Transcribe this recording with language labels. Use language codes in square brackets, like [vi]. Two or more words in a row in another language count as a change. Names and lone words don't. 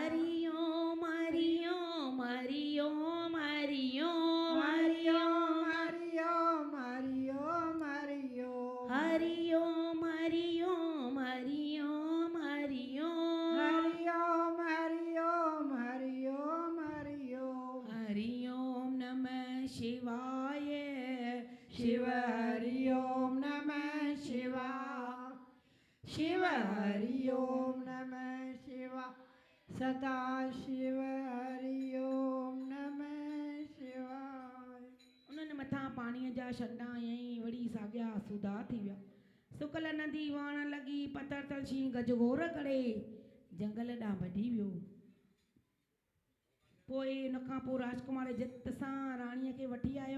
[sa] हरि ओम हरि ओम हरि ओम हरि ओम हरि ओम हरि ओम हरि ओम हरि ओम हरि ओम हरि ओम हरि ओम हरि ओम हरि ओम हरि ओम हरि ओम हरि ओम हरि ओम नमः शिवाय, शिव हरि ओम नमः शिवाय शिव हरि ओम नमः शिवाय सदा शिव हरि ओम नमः शिवाय। [sd] उन्हनि मथां पाणीअ जा छंडा हयईं वरी साॻिया सुधा थी विया। सुकल नदी वहण लॻी पतर तलशी गजगोर करे जंगल ॾांहुं भॼी वियो। पोइ उन खां पोइ राजकुमार जित सां राणीअ खे वठी आयो।